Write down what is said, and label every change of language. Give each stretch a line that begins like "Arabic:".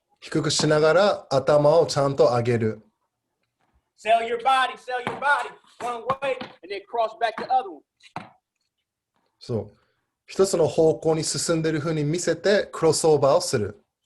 Japanese: 低くしながら頭をちゃんと上げる。
English: Sell your body, one way, and then cross back the other one.
Japanese: そう。一つの方向に進んでいるふうに見せて、クロスオーバーをする。